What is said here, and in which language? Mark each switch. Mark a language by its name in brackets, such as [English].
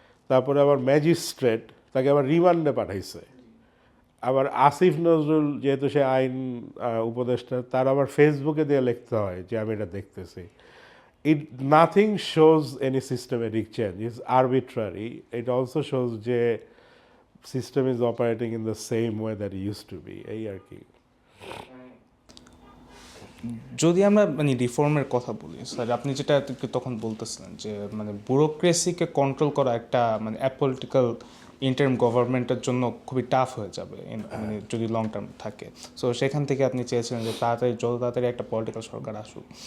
[Bangla] তারপরে আবার ম্যাজিস্ট্রেট তাকে আবার রিমান্ডে পাঠাইছে। আবার আসিফ নজরুল যেহেতু সে আইন উপদেষ্টা, তার আবার ফেসবুকে দিয়ে লিখতে হয় যে আমি এটা দেখতেছি। [English] Nothing shows any systematic change, it's arbitrary. It also shows [Bangla] যে [English] system is operating in the same way that it used to be [Bangla] এই আর কি। যদি আমরা মানে রিফর্মের কথা বলি স্যার, আপনি যেটা তখন বলতেছিলেন যে মানে ব্যুরোক্রেসিকে কন্ট্রোল করা একটা মানে অ্যাপলিটিক্যাল ইন্টারিম গভর্নমেন্টের জন্য খুবই টাফ হয়ে যাবে মানে যদি লং টার্ম থাকে। সো সেখান থেকে আপনি চেয়েছিলেন যে যত তাড়াতাড়ি একটা পলিটিক্যাল সরকার আসুক।